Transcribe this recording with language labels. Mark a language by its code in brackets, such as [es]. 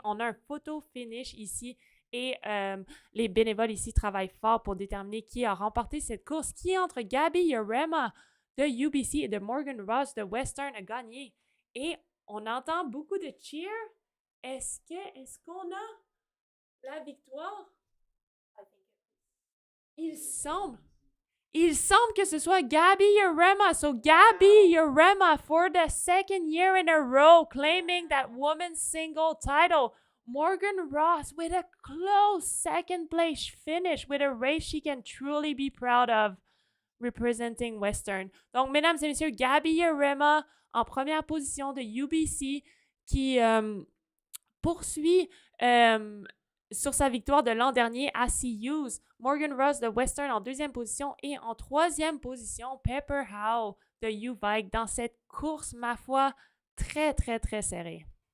[fr] On a un photo finish ici et les bénévoles ici travaillent fort pour déterminer qui a remporté cette course, qui entre Gabby Yarema de UBC et de Morgan Ross de Western a gagné. Et on entend beaucoup de cheers. Est-ce qu'on a la victoire? Il semble. Il semble que ce soit Gabby Yarema. [en] So Gabby Yarema for the second year in a row claiming that women's single title. Morgan Ross with a close second place finish with a race she can truly be proud of representing Western. [fr] Donc, mesdames et messieurs, Gabby Yarema en première position de UBC qui poursuit sur sa victoire de l'an dernier à CU's. Morgan Ross de Western en deuxième position et en troisième position, Pepper Howe de UVike dans cette course, ma foi, très, très, très serrée.